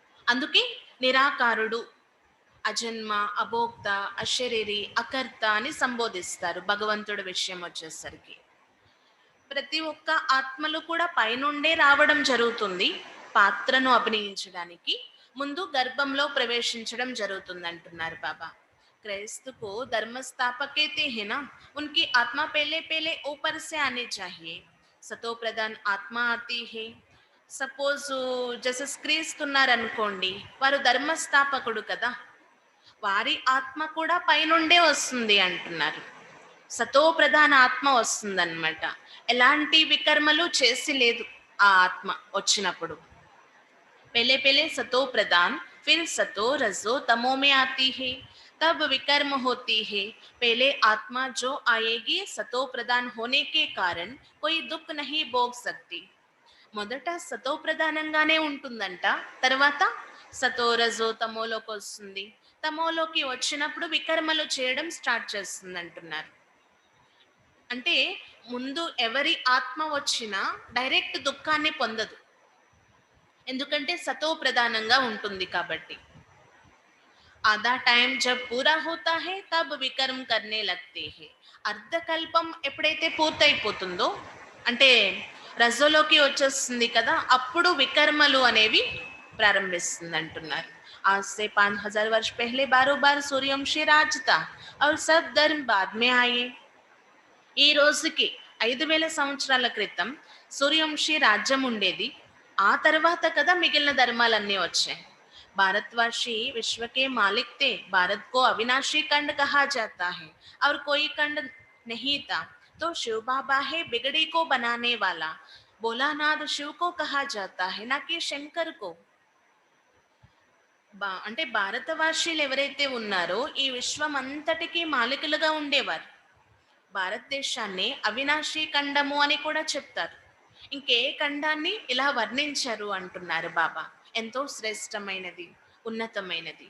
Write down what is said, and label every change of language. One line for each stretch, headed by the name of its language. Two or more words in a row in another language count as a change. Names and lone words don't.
Telugu: అందుకే నిరాకారుడు, అజన్మ, అభోక్త, అశరీరి, అకర్త అని సంబోధిస్తారు భగవంతుడి విషయం వచ్చేసరికి. ప్రతి ఒక్క ఆత్మలు కూడా పైనుండే రావడం జరుగుతుంది పాత్రను అభినయించడానికి. ముందు గర్భంలో ప్రవేశించడం జరుగుతుంది అంటున్నారు బాబా.
Hindi: क्राइस्त को धर्म स्थापक कहते हैं ना, उनकी आत्मा पहले पहले ऊपर से आनी चाहिए. सतो प्रधान आत्मा आती है.
Telugu: సపోజ్ జసస్ క్రీస్తు ఉన్నారనుకోండి, వారు ధర్మస్థాపకుడు కదా, వారి ఆత్మ కూడా పైనుండే వస్తుంది అంటున్నారు. సతో ప్రధాన ఆత్మ వస్తుందన్నమాట. ఎలాంటి వికర్మలు చేసి లేదు ఆ ఆత్మ వచ్చినప్పుడు.
Hindi: पहले पहले सतो प्रधान, फिर सतो रजो तमो में आती है, तब विकर्म होती है. पहले आत्मा जो आएगी सतो प्रधान होने के कारण कोई दुख नहीं भोग सकती.
Telugu: మొదట సతో ప్రధానంగానే ఉంటుందంట, తర్వాత సతో రజో తమోలోకి వస్తుంది. తమోలోకి వచ్చినప్పుడు వికర్మలు చేయడం స్టార్ట్ చేస్తుంది అంటున్నారు. అంటే ముందు ఎవరి ఆత్మ వచ్చినా డైరెక్ట్ దుఃఖాన్ని పొందదు, ఎందుకంటే సతో ప్రధానంగా ఉంటుంది కాబట్టి.
Hindi: आधा टाइम जब पूरा होता है तब వికర్మ करने लगते हैं.
Telugu: అర్ధకల్పం ఎప్పుడైతే పూర్తయిపోతుందో, అంటే రజోలోకి వచ్చేస్తుంది కదా, అప్పుడు వికర్మలు అనేవి ప్రారంభిస్తుంది అంటున్నారు.
Hindi: आज से 5000 वर्ष पहले बारों बार सूर्यवंशी राज था और सब धर्म बाद में आए.
Telugu: ఈ రోజుకి 5000 సంవత్సరాల క్రితం సూర్యవంశీ రాజ్యం ఉండేది. ఆ తర్వాత కదా మిగిలిన ధర్మాలన్నీ వచ్చాయి.
Hindi: भारतवासी विश्व के मालिक थे. भारत को अविनाशी खंड कहा जाता है और कोई खंड नहीं था. तो शिव बाबा है बिगड़ी को बनाने वाला. भोलानाथ शिव को कहा जाता है, ना कि శంకర్ को.
Telugu: అంటే భారతవాసీలు ఎవరైతే ఉన్నారో ఈ విశ్వం అంతటికీ మాలికులుగా ఉండేవారు. భారతదేశాన్ని అవినాశీ ఖండము అని కూడా చెప్తారు. ఇంకే ఖండాన్ని ఇలా వర్ణించరు అంటున్నారు బాబా. ఎంతో శ్రేష్టమైనది, ఉన్నతమైనది.